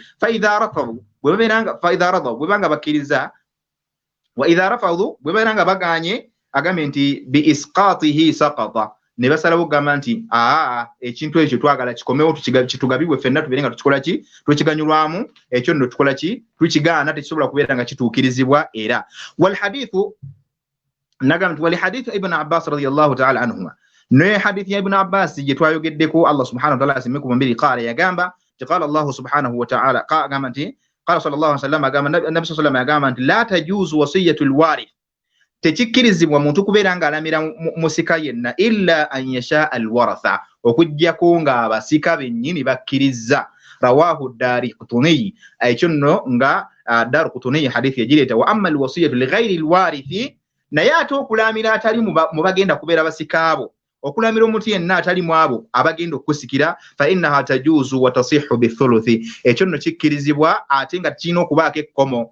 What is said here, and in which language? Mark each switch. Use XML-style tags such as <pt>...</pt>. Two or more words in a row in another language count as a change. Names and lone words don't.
<ar>فإذا رفضوا,</ar> <lg>bwe banga bakkiriza,</lg> <ar>وإذا رفضوا,</ar> <lg>bwe babeera nga baganye, agambe nti</lg> <ar>بإسقاطه سقط,</ar> <lg>ne basalawo gamba nti ekintu ekyo twagala kikomewo, kitugabibwe ffenna tubeere nga tukikola ki, tukiganyulwamu, ekyo nno tukola ki, tukigaana, tekisobola kubeera nga kituukirizibwa era.</lg> <ar>والحديث,</ar> <lg>nagamba nti</lg> <ar>ولي حديث ابن عباس رضي الله تعالى عنهما,</ar> <lg>ne hadithi ya Ibn Abbas gye twayogeddeko,</lg> <ar>الله سبحانه وتعالى</ar> <lg>asimye ku mbiri, qala yagamba nti</lg> <ar>قال الله سبحانه وتعالى,</ar> <lg>agamba nti</lg> <ar>قال صلى الله عليه وسلم,</ar> <lg>agamba Nabi</lg> <ar>صلى الله عليه وسلم</ar> <lg>agamba nti</lg> <ar>لا تجوز وصية الوارث,</ar> <lg>tekikkirizibwa muntu kubeera ng'alamira musika yenna</lg> <ar>إلا أن يشاء الورثة,</ar> <lg>okujjako nga abasika bennyini bakkiriza.</lg> <ar>رواه الدارقطني,</ar> <lg>ekyo nno nga Daraqutni hadithi egireeta.</lg> <ar>وأما الوصية لغير الوارث,</ar> <lg>naye ate okulamira atali mu bagenda kubeera basika abo, okulamira omuntu yenna atali mu abo abagenda okusikira,</lg> <ar>فإنها تجوز وتصح بالثلث,</ar> <lg>ekyo nno kikkirizibwa ate nga kirina okubaako ekkomo.</lg>